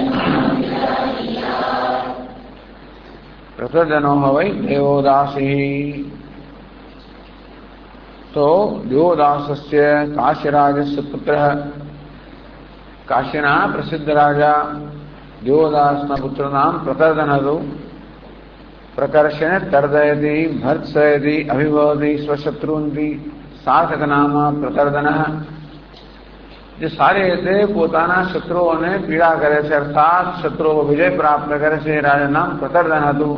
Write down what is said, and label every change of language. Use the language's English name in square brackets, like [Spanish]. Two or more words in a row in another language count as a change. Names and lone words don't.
[Sanskrit] प्रतर्दनो वै देवोदासी। [Gujarati] तो [Sanskrit] देवोदासस्य काशीराजस्य पुत्रः [Gujarati] કાશીના પ્રસિદ્ધ રાજા દેવદાસના પુત્રનામ પ્રતર્દન હતું. [Sanskrit] प्रकर्षेण तर्दयति भर्त्सयति अभिभवति [Gujarati] સ્વશત્રુંથી સાર્થક નામ પ્રતર્દન. જે સારી રીતે પોતાના શત્રુઓને પીડા કરે છે, અર્થાત શત્રુઓ વિજય પ્રાપ્ત કરે છે, એ રાજા નામ પ્રતર્દન હતું.